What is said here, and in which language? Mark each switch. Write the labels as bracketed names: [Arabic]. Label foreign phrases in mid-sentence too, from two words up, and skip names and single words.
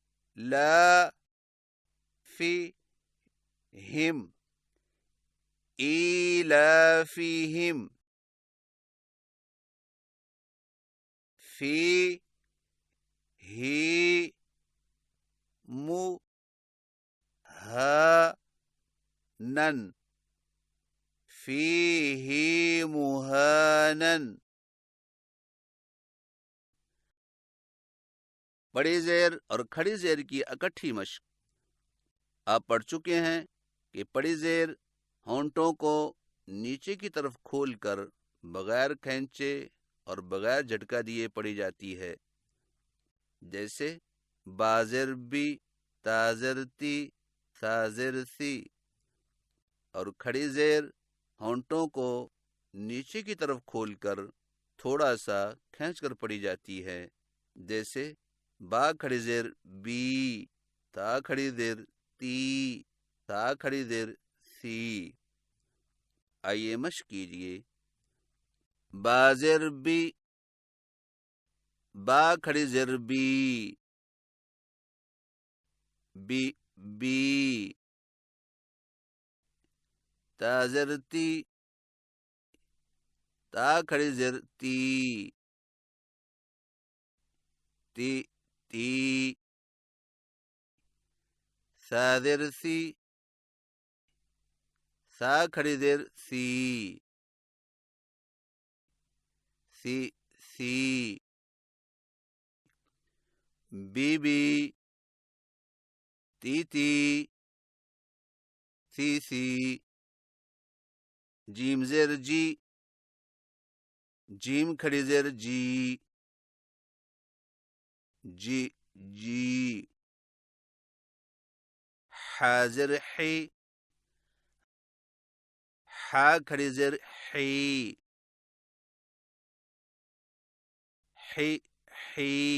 [Urdu] لا فيهم إيلافهم في هي مهانا فيه مهانا. بڑی زیر اور کھڑی زیر کی اکٹھی مشق. آپ پڑھ چکے ہیں کہ بڑی زیر ہونٹوں کو نیچے کی طرف کھول کر بغیر کھینچے اور بغیر جھٹکا دیے پڑھی جاتی ہے، جیسے بازر بھی، تازرتی، سازرسی. اور کھڑی زیر ہونٹوں کو نیچے کی طرف کھول کر تھوڑا سا کھینچ کر پڑھی جاتی ہے، جیسے با کھڑی زیر بی، تا کھڑی زیر تی، تا کھڑی زیر سی. آئیے مشق کیجئے. بازر بی، با کھڑی زیر بی، بی بی. تازرتی، تا کھڑی زیر تی، تی تی. سازرسی، سا کھڑی زیر سی، سی سی. بی بی، تی تی، سی سی. جیم زیر جی، جیم کھڑی زیر جی، جی جی. حاضر حی، حا کھڑی زیر حی، حی حی.